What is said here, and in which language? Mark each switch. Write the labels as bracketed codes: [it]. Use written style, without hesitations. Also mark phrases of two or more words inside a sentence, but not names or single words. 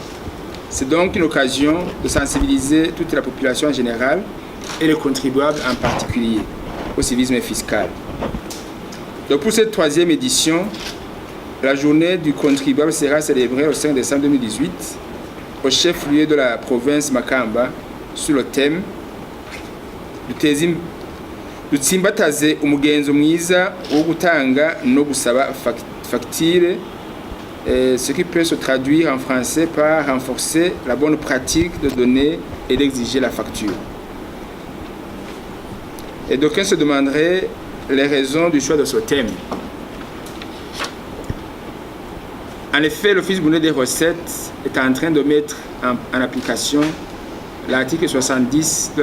[fr] C'est donc une occasion de sensibiliser toute la population en général et les contribuables en particulier au civisme fiscal. Donc pour cette troisième édition, la journée du contribuable sera célébrée le 5 décembre 2018 au chef-lieu de la province Makamba sur le thème [rn] dutsimbataze umugenzo mwiza wo gutanga no gusaba facture, [fr] ce qui peut se traduire en français par renforcer la bonne pratique de donner et d'exiger la facture. Et d'aucuns se demanderaient les raisons du choix de ce thème. En effet, l'Office burundais des recettes est en train de mettre en application l'article 70 de